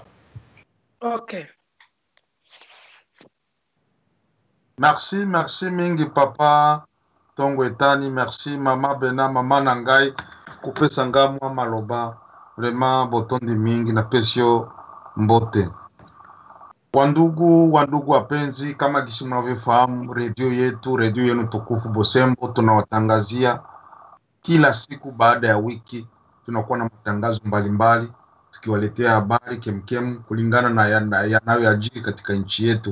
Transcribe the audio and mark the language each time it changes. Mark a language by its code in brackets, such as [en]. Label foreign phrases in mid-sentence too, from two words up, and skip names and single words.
[ln] OK. Merci mingi papa Tongo Etani, merci mama Bena, mama Nangai, coupe sanga mwa maloba, vraiment botondi mingi na pesio mbote. [sw] Wandugu wapenzi, kama gisi mnavyofahamu radio yenu tukufu Bosembo tunawatangazia kila siku baada ya wiki, tunakuwa na matangazo mbalimbali tukiwaletea habari kemkem kulingana na yanayoyajiri katika nchi yetu.